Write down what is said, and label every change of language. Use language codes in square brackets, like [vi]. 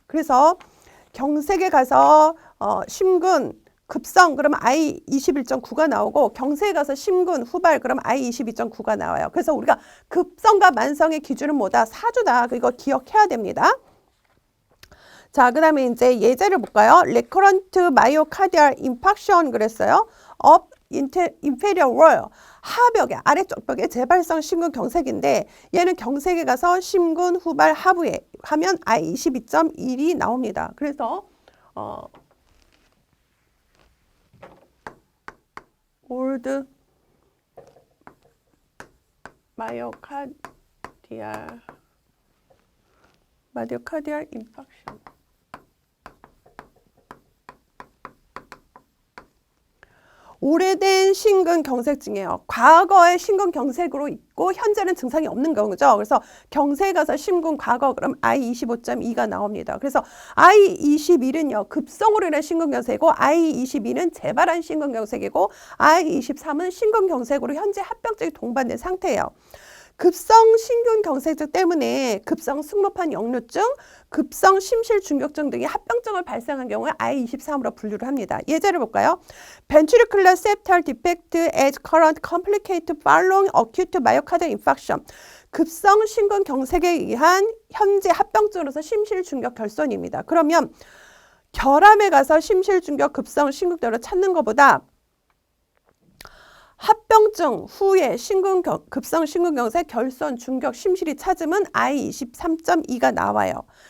[ko] 그래서 경색에 가서 심근 급성 그러면 I21.9가 나오고 경색에 가서 심근 후발 그러면 I22.9가 나와요. 그래서 우리가 급성과 만성의 기준은 뭐다? 4주다. 이거 기억해야 됩니다. 자, 그 다음에 이제 예제를 볼까요? [en] Recurrent myocardial infarction [ko] 그랬어요. [en] of inferior wall [ko] 하벽에 아래쪽 벽에 재발성 심근경색인데 얘는 경색에 가서 심근 후발 하부에 하면 I22.1이 나옵니다. 그래서 [en] old myocardial infarction [ko] 오래된 심근경색증이에요. 과거의 심근경색으로 있고 현재는 증상이 없는 경우죠. 그래서 경색에 가서 심근 과거 그럼 I25.2가 나옵니다. 그래서 I21은요. 급성으로 인한 심근경색이고 I22는 재발한 심근경색이고 I23은 심근경색으로 현재 합병증이 동반된 상태예요. 급성 심근경색증 때문에 급성 승모판 역류증, 급성 심실중격증 등의 합병증을 발생한 경우에 I23으로 분류를 합니다. 예제를 볼까요? [en] Ventricular septal defect as current complicated following acute myocardial infarction. [ko] 급성 심근경색에 의한 현재 합병증으로서 심실중격 결손입니다. 그러면 결함에 가서 심실중격 급성 심근경색을 찾는 것보다 합병증 후에 급성 심근경색 결손 중격 심실이 찾으면 I23.2가 나와요.